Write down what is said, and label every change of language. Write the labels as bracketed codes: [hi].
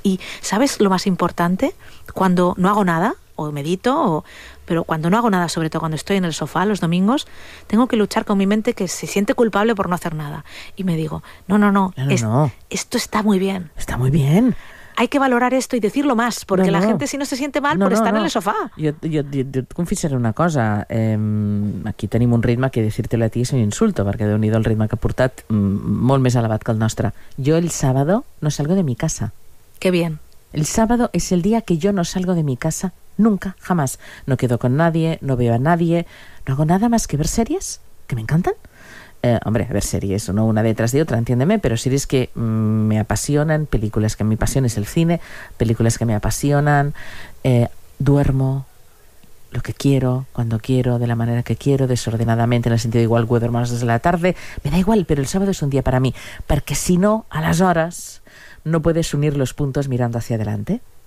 [es] Y ¿sabes lo más importante? Cuando no hago nada, o medito, pero cuando no hago nada, sobre todo cuando estoy en el sofá los domingos, tengo que luchar con mi mente que se siente culpable por no hacer nada. Y me digo, no, esto está muy bien. Está muy bien. Hay que valorar esto y decirlo más, porque la gente si no se siente mal por estar en el sofá. [ca] Jo et confessaré una cosa. Aquí tenim un ritme que [es] decírtelo a ti es un insulto, [ca] perquè déu-n'hi-do el ritme que ha portat, molt més elevat que el nostre. [es] Jo el sábado no salgo de mi casa. Qué bien. El sábado es el día que yo no salgo de mi casa. Nunca, jamás. No quedo con nadie, no veo a nadie, no hago nada más que ver series, que me encantan. Hombre, ver series, no una detrás de otra, entiéndeme, pero series que me apasionan, películas que me apasionan, es el cine, películas que me apasionan, duermo lo que quiero, cuando quiero, de la manera que quiero, desordenadamente, en el sentido de igual que duermo a las 2 de la tarde, me da igual, pero el sábado es un día para mí, porque si no, a las horas, no puedes unir los puntos mirando hacia adelante.